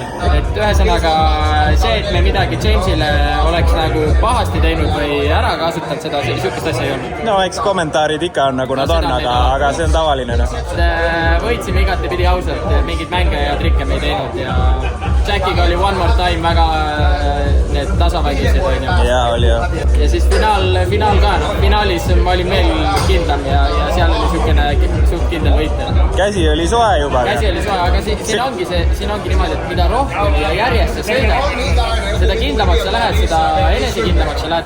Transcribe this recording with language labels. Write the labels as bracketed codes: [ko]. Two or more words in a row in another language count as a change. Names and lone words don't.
[et] Et ühesõnaga see, et me midagi Jamesile oleks nagu pahasti teinud või ära kasutanud seda, sihukest asja ei olnud. No eks kommentaarid ikka on nagu nad on, aga see on tavaline. Võitsime igatepidi ausalt, mingid mänge ja trikke me ei teinud ja Jackiga oli [en] one more time [et] väga need tasavägised, on ju. Jaa, oli jah. Ja siis finaal ka, noh, finaalis ma olin veel kindlam ja seal oli suht kindel võitja. Käsi oli soe juba. Käsi oli soe, aga siin ongi niimoodi, et mida rohkem ja järjest sa sõidad, seda kindlamaks sa lähed, seda enesekindlamaks sa lähed.